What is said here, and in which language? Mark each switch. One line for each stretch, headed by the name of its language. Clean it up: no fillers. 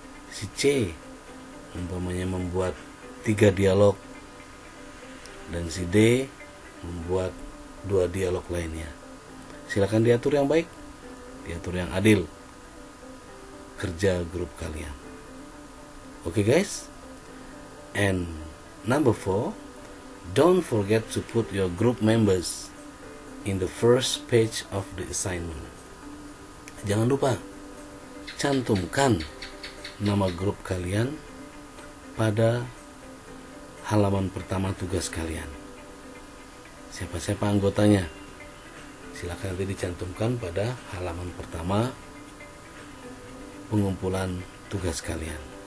Indonesian: Si C umpamanya membuat 3 dialog, dan si D membuat 2 dialog lainnya. Silakan diatur yang baik, diatur yang adil kerja grup kalian. Oke guys?
English: And number 4, don't forget to put your group members in the first page of the assignment.
Indonesian: Jangan lupa cantumkan nama grup kalian pada halaman pertama tugas kalian. Siapa-siapa anggotanya, silakan nanti dicantumkan pada halaman pertama pengumpulan tugas kalian.